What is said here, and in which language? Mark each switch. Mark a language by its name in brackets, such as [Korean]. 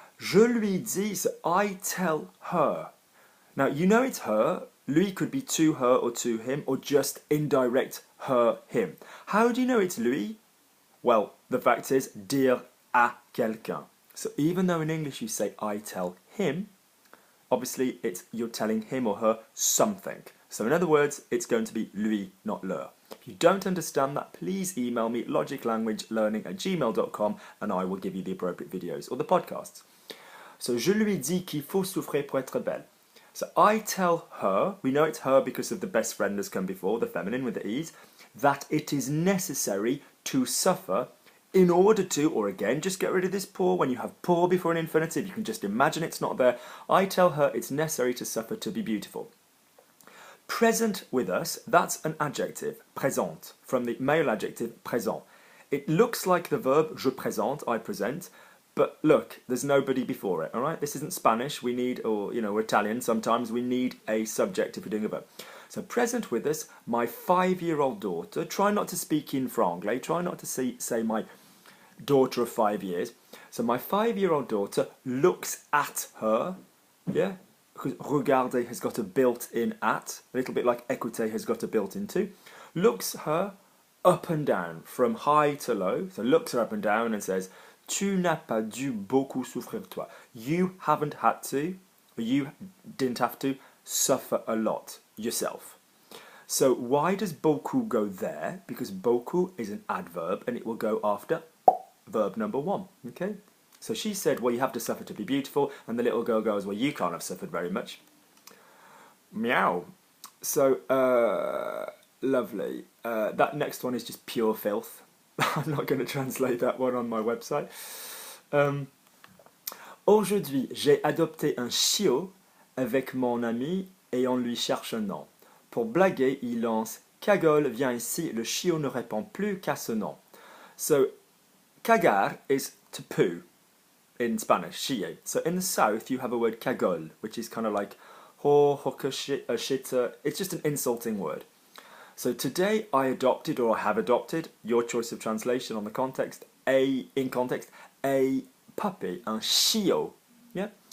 [French] Je lui dis, [English] so I tell her. Now, you know it's her. Lui could be to her or to him, or just indirect her, him. How do you know it's lui? Well, the fact is, [French] dire à quelqu'un. [English] So even though in English you say I tell him, obviously you're telling him or her something. So in other words, it's going to be lui, not leur. If you don't understand that, please email me logiclanguagelearning@gmail.com and I will give you the appropriate videos or the podcasts. So [French] je lui dis qu'il faut souffrir pour être belle. [English] So I tell her, we know it's her because of the best friend has come before, the feminine with the e's, that it is necessary to suffer in order to, or again, just get rid of this pour. When you have pour before an infinitive, you can just imagine it's not there. I tell her it's necessary to suffer to be beautiful. Present with us, that's an adjective, présente, from the male adjective présent. It looks like the verb je présente, I present, but look, there's nobody before it, all right? This isn't Spanish, we need, or, you know, we're Italian, sometimes we need a subject if we're doing a verb. So present with us, my 5-year-old daughter, try not to speak in franglais, try not to say my daughter of 5 years. So my 5-year-old daughter looks at her, yeah? Because regarder has got a built-in at, a little bit like écouter has got a built-in to. Looks her up and down, from high to low. So looks her up and down and says, [French] tu n'as pas dû beaucoup souffrir toi. [English] You haven't had to, or you didn't have to, suffer a lot yourself. So why does beaucoup go there? Because beaucoup is an adverb and it will go after verb number 1, okay? So she said, well, you have to suffer to be beautiful, and the little girl goes, well, you can't have suffered very much. Meow. So, lovely. That next one is just pure filth. I'm not going to translate that one on my website. [French] Aujourd'hui, j'ai adopté un chiot avec mon ami et on lui cherche un nom. Pour blaguer, il lance « Cagole, viens ici, le chiot ne répond plus qu'à ce nom. » [English] So, cagar is to poo in Spanish, [French] chie. [English] So in the south, you have a word cagole, which is kind of like hooker, shitter. It's just an insulting word. So today I adopted, or I have adopted, your choice of translation on the context, a puppy, un chiot, yeah?